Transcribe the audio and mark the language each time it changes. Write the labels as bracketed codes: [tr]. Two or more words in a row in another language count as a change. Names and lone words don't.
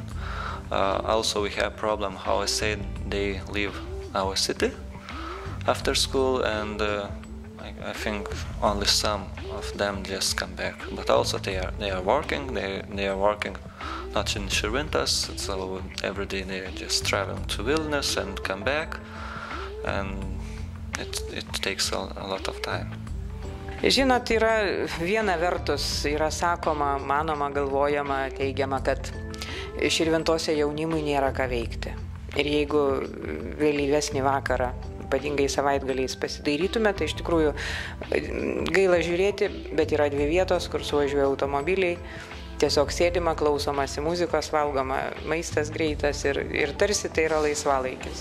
[en] Also, we have problem, how I said, they leave our city after school, and I think only some of them just come back. But also they are working. They are working not in Širvintas, so every day they are just traveling to Vilnius and come back, and it takes a lot of time. [lt] Žinot, yra viena vertus, yra sakoma, manoma, galvojama, teigiama, kad Širvintose jaunimui nėra ką veikti. Ir jeigu vėlyvesnį vakarą, ypatingai savaitgaliais pasidairytume, tai iš tikrųjų gaila žiūrėti, bet yra dvi vietos, kur suvažiuoja automobiliai, tiesiog sėdima, klausomasi muzikos, valgoma maistas greitas ir tarsi tai yra laisvalaikis.